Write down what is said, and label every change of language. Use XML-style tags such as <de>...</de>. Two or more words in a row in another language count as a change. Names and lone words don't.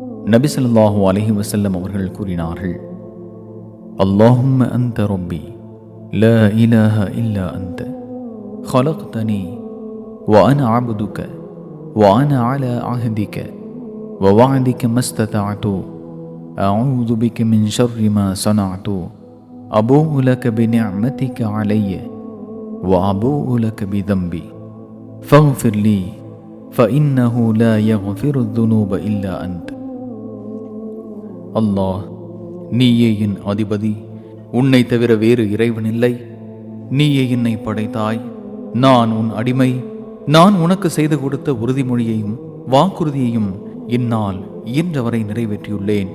<ar>நபி صلى الله عليه وسلم</ar> <ta>அவர்கள் கூறினார்கள்,</ta> <ar>اللهم أنت ربي لا إله إلا أنت خلقتني وأنا عبدك وأنا على عهدك ووعدك ما استطعت أعوذ بك من شر ما صنعت أبوء لك بنعمتك علي وأبوء لك بذنبي فاغفر لي فإنه لا يغفر الذنوب إلا أنت.</ar> <ta>அல்லாஹ், நீயே என் அதிபதி, உன்னை தவிர வேறு இறைவனில்லை. நீயே என்னை படைத்தாய், நான் உன் அடிமை. நான் உனக்கு செய்து கொடுத்த உறுதிமொழியையும் வாக்குறுதியையும் என்னால் இயன்றவரை நிறைவேற்றியுள்ளேன்.</ta>